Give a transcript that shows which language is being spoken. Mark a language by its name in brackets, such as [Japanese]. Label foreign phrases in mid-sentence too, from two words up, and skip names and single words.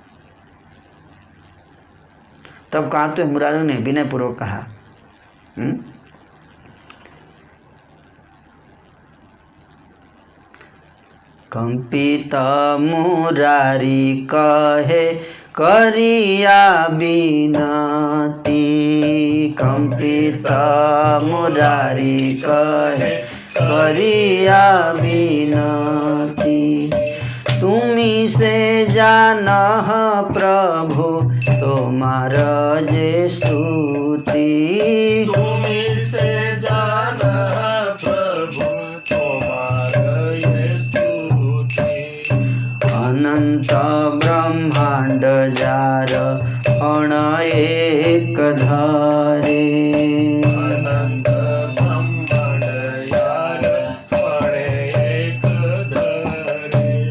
[Hindi] तब कहा तो मुरारी ने विनय पूर्वक कहा, [Bangla] কম্পিত মুরারি কহে করিয়া বিনতি। কম্পিত মুরারি কহে করিয়া বিনতি। তুমিহি সে জানহ প্রভু তোমার যে স্তুতি। তুমিহি সে জানহ প্রভু তোমার যে স্তুতি। অনন্ত ব্রহ্মাণ্ড যার অণু এক ধারে। অনন্ত ব্রহ্মাণ্ড যার অণু এক ধারে।